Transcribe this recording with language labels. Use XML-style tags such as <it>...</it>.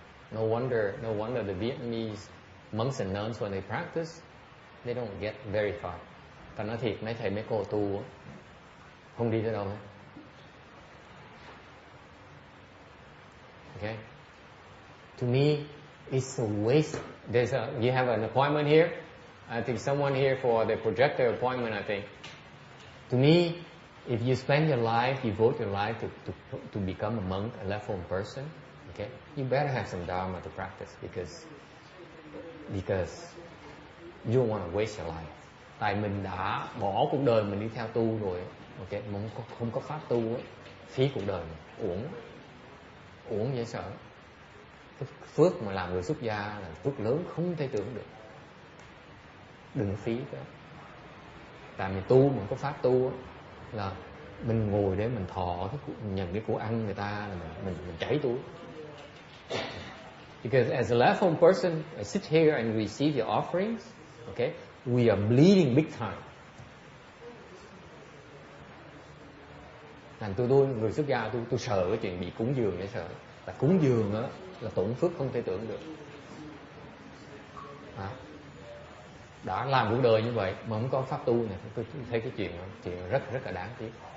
<en>No wonder the Vietnamese monks and nuns, when they practice, they don't get very far.</en> <vi>Ta nói thiệt, mấy thầy mấy cô tu không đi tới đâu hết.</vi> <en>Okay? To me, it's a waste. You have an appointment here. I think someone here for the projector appointment, I think. To me, if you spend your life, devote your life to become a monk, a left-form person, okay, you better have some dharma to practice because you don't want to waste your life.</en> <vi>Tại mình đã bỏ cuộc đời mình đi theo tu rồi, okay, mà không có pháp tu ấy, phí cuộc đời mình, uổng dễ sợ. Cái phước mà làm người xuất gia là phước lớn không thể tưởng được. Đừng phí cái. Tại mình tu, mình có pháp tu ấy, là mình ngồi để mình thọ nhận cái của ăn người ta là mình chảy túi.</vi> <en>Because as a left-form person, I sit here and receive your offerings. Okay, we are bleeding big time.</en> <vi>Thành tôi người xuất gia tôi sợ cái chuyện bị cúng dường để sợ. Là cúng dường á là tổn phước không thể tưởng được. Đã làm cuộc đời như vậy mà không có pháp tu này, tôi thấy cái chuyện rất là đáng tiếc.</vi>